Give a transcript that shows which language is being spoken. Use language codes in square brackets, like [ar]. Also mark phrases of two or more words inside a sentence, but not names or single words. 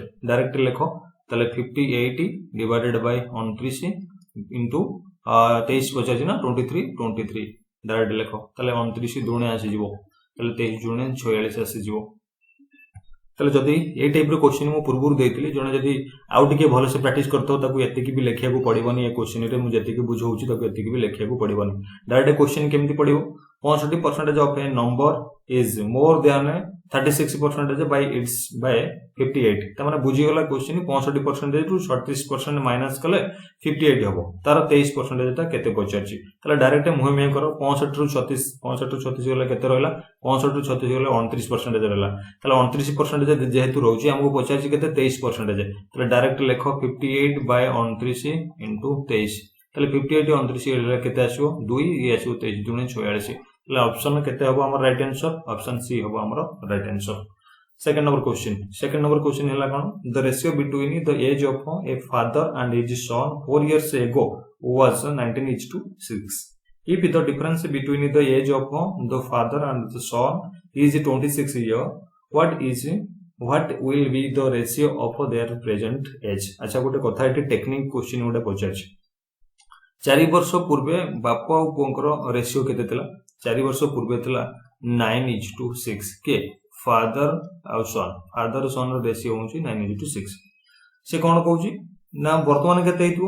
[or] ଡାଇରେକ୍ଟ ଲେଖ, ତାଲେ 58 [en] divided by 29 into 23 [or] ପଚାଶି ନା 23 ଡାଇରେକ୍ଟ ଲେଖ, ତାଲେ 29 ଦୁଣେ ଆସି ଯିବ, ତାଲେ 23 ଦୁଣେ 46 ଆସି ଯିବ। ତାଲେ ଯଦି ଏ ଟାଇପ୍ ର କ୍ୱେଶ୍ଚନ ମୁଁ ପୂର୍ବରୁ ଦେଇଥିଲି, ଜଣେ ଯଦି ଆଉ ଟିକେ ଭଲ ସେ ପ୍ରାକ୍ଟିସ କରନ୍ତା ତାକୁ ଏତିକି ବି ଲେଖିଆ କୁ ପଡ଼ିବନି। ଏ କ୍ୱେଶ୍ଚନ ରେ ମୁଁ ଯେତିକି ବୁଝାଉଛି ତାକୁ ଏତିକି ବି ଲେଖିଆ କୁ ପଡ଼ିବନି। ଡାଇରେକ୍ଟ କ୍ୱେଶ୍ଚନ କେମିତି ପଡ଼ିବ? [en] 65% of a number is more than 36% by its by 58, [or] ତ ମାନେ ବୁଝି ଗଲ କ୍ୱେଶ୍ଚନ। 65% ରୁ 36% ମାଇନସ କଲେ 58 ହେବ, ତାର 23% ଟା କେତେ ପଚାରୁଛି। ତାଲେ ଡାଇରେକ୍ଟ ମୁହେଁ କର, 65 ରୁ 36 ଗଲା କେତେ ରହିଲା, 65 ରୁ 36 ଗଲା 29% ରହିଲା। ତାଲେ 29% ଯେହେତୁ ରହୁଛି ଆମକୁ ପଚାରୁଛି କେତେ 23%। ତାଲେ ଡାଇରେକ୍ଟ ଲେଖ 58 ବାଇ 29 ଇନଟୁ 23, ତାଲେ 58 29 ରହିଲା କେତେ ଆସିବ 2, ଏ ଆସିବ 23 ଦୁଣେ 46। ତାଲେ ଅପସନ କେତେ ହେବ ଆମର [en] right answer? option C [or] ହେବ ଆମର [en] right answer. [or] ସେକେଣ୍ଡ ନମ୍ବର କ୍ୱେଶ୍ଚନ ହେଲା କଣ? [en] The ratio between the age of a father and his son 4 years ago was 19:6. If the difference between the age of the father and the son is 26 years, what will be the ratio of their present age? [or] ଅଚ୍ଛା, ଗୋଟେ କଥା ଏଠି ଟେକ୍ନିକ କ୍ୱେଶ୍ଚନ ଗୋଟେ ପଚାରୁଛି। 4 ବର୍ଷ ପୂର୍ବେ ବାପା ଆଉ ପୁଅଙ୍କର ରେସିଓ କେତେ ଥିଲା? 4 ବର୍ଷ ପୂର୍ବେ ଥିଲା 9:6 କେ ଫାଦର ଆଉ ସନ, [en] father son [or] ର ରେସିଓ ହେଉଛି 9:6। ସେ କଣ କହୁଛି ନା ବର୍ତ୍ତମାନ କେତେ ହେବ?